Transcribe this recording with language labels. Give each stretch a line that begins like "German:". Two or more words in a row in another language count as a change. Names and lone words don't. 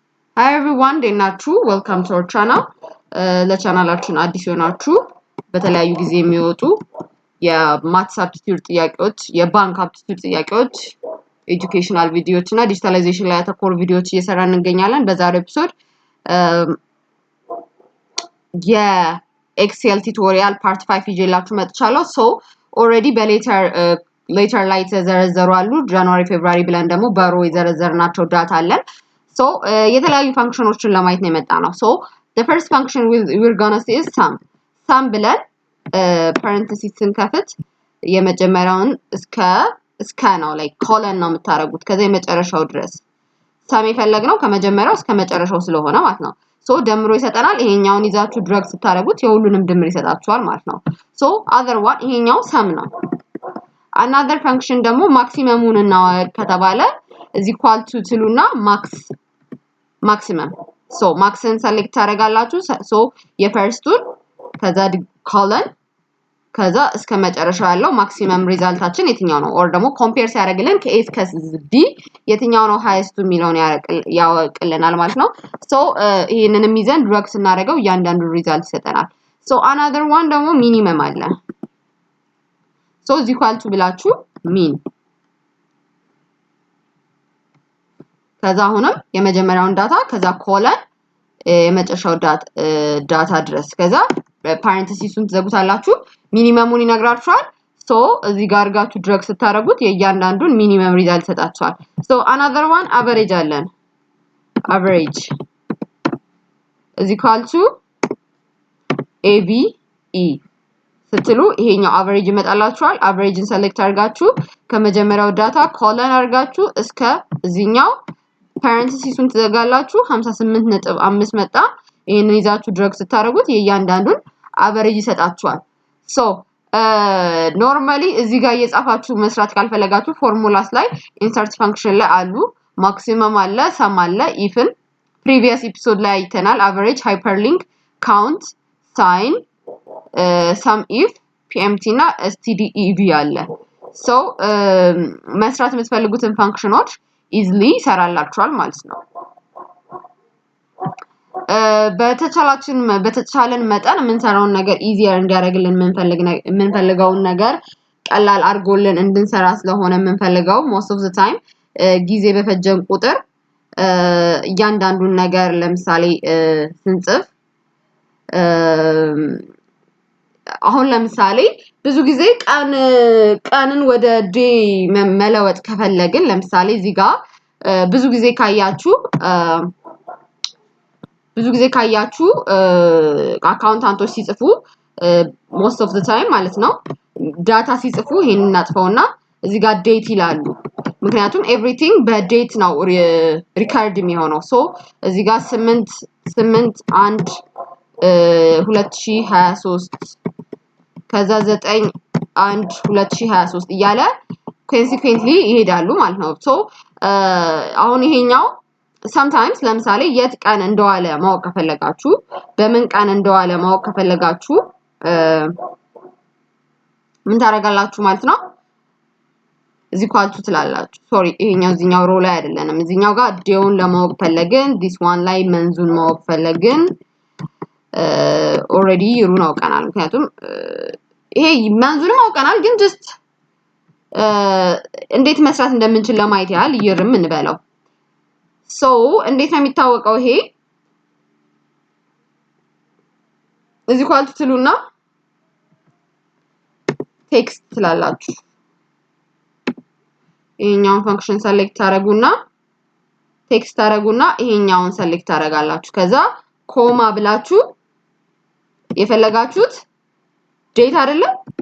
English: Hi everyone, ደናችሁ welcome to our channel.
Amharic: ለቻናላችን አዲስ ሆናችሁ በተለያዩ ጊዜ የሚወጡ የማትስ አፕቲቲዩድ ጥያቄዎች፣ የባንክ አፕቲቲዩድ ጥያቄዎች፣ ኤጁኬሽናል ቪዲዮዎች እና ዲጂታላይዜሽን ላይ ያተኮሩ ቪዲዮዎች እየሰራን እንገኛለን። በዛሬው ኤፒሶድ የኤክሴል ቱቶሪያል ፓርት 5 ይዤላችሁ መጥቻለሁ። ሶ ኦሬዲ በሌተር ላይ ተዘረዘሩ አሉ። ጃንዋሪ ፌብሩዋሪ ብለን ደግሞ በሮ የዘረዘርናቸው ዳታ አለን። So የተለያዩ ፋንክሽኖችን ለማየት ነው የመጣነው።
English: So the first function we're gonna see is sum.
Amharic: Sum ብለን parenthesis ስንከፍት የመጀመሪያውን እስከ ነው like colon ነው የምታረጉት ከዛ የመጨረሻው ድረስ sum የፈለግነው ከመጀመሪያው እስከ መጨረሻው ስለሆነ ማለት ነው። So ደምሮ ይሰጠናል። ይሄኛውን ይዛችሁ ድራግ ስታረጉት የሁሉንም ድምር ይሰጣችኋል ማለት ነው።
English: So other one
Amharic: ይሄኛው sum ነው።
English: Another function
Amharic: ደግሞ ማክሲመሙን እናወቅ ከተባለ
English: is equal to
Amharic: ትሉና maximum.
English: So maximum select
Amharic: ታረጋላችሁ። So የፈርስቱን ከዛ colon ከዛ እስከ መጨረሻው ያለው maximum ሪዛልታችን የትኛው ነው or ደግሞ compare ሲያደርግልን ከA እስከ D የትኛው ነው highest የሚለውን ያወቅልናል ማለት ነው። So ይሄንንም ይዘን ድራግ ስናደርገው እያንዳንዱ ሪዛልት ይሰጠናል።
English: So another one
Amharic: ደግሞ minimum አለ።
English: So is equal to
Amharic: ብላችሁ mean ከዛ አሁንም የመጀመሪያውን ዳታ ከዛ ኮለን የመጨረሻው ዳታ ድረስ ከዛ ፓሬንተሲሱን ትዘጉታላችሁ። ሚኒመሙን ይነግራችኋል። ሶ እዚህ ጋር አድርጋችሁ ድራግ ስታረጉት የእያንዳንዱን ሚኒመም ሪዛልት ይሰጣችኋል። ሶ
English: another one average
Amharic: አለን።
English: average is equal to
Amharic: ABE ስትሉ ይሄኛው average ይመጣላችኋል። average-ን select አድርጋችሁ ከመጀመሪያው ዳታ ኮለን አድርጋችሁ እስከ እዚህኛው parenthesis-ን ትዘጋላችሁ 58.5 መጣ። ይሄንን ይዛችሁ ድራግ ስታረጉት የእያንዳንዱን average ይሰጣችኋል። ሶ ኖርማሊ እዚህ ጋር እየጻፋችሁ መስራት ካልፈለጋችሁ ፎርሙላስ ላይ
English: insert function
Amharic: ላይ አሉ። maximum አለ፣ sum አለ፣ ifን
English: previous episode
Amharic: ላይ አይተናል። average፣ hyperlink፣ count፣ sign፣
English: sum if፣
Amharic: pmt እና stdev አለ። ሶ መስራት የምትፈልጉትን ፋንክሽኖች easily ይሰራላችኋል ማለት ነው። በተቻለን መጠን የምንሰራውን ነገር easier እንዲያደርግልን የምንፈልገውን ነገር ቀላል አድርጎልን እንድንሰራ ስለሆነ የምንፈልገው
English: most of the time
Amharic: ጊዜ በፈጀን ቁጥር እያንዳንዱን ነገር ለምሳሌ ስንጽፍ አሁን ለምሳሌ ብዙ ጊዜ ቀንን ወደ ዴይ መለወጥ ከፈለግን ለምሳሌ እዚህ ጋር ብዙ ጊዜ ካያችሁ አካውንታንቶች ሲጽፉ
English: most of the time
Amharic: ማለት ነው ዳታ ሲጽፉ ይሄንን እናጥፈውና እዚህ ጋር ዴት ይላሉ። ምክንያቱም everything በዴት ነው ሪካርድ የሚሆነው። ሶ እዚህ ጋር 8/1 2023 ከዛ 9/1 2023 እያለ consequently ይሄዳሉ ማለት ነው። ሶ አሁን ይሄኛው sometimes ለምሳሌ የት ቀን እንደዋለ ማወቅ ከፈለጋችሁ በምን ቀን እንደዋለ ማወቅ ከፈለጋችሁ ምን ታረጋላችሁ ማለት ነው እዚህ ኳልቱ ትላላችሁ። ሶሪ ይሄኛው እዚህኛው ሮ ላይ አይደለንም። እዚህኛው ጋር ዴውን ለማወቅ ፈለግን
English: this one
Amharic: ላይ መንዙን ማወቅ ፈለግን already ሩን አውቀናል። ምክንያቱም ይሄ መንዙንም አውቀናል ግን just እንዴት መስራት እንደምንችል ለማየት ያህል ይርም እንበለው። ሶ እንዴት ነው የሚታወቀው? ይሄ እዚህ ኳልቱ ትሉና ቴክስት ትላላችሁ። ይሄኛውን ፈንክሽን ሰሌክት ታረጉና ቴክስት ታረጉና ይሄኛውን ሰሌክት ታረጋላችሁ። ከዛ ኮማ ብላችሁ የፈለጋችሁት ዴት አይደለም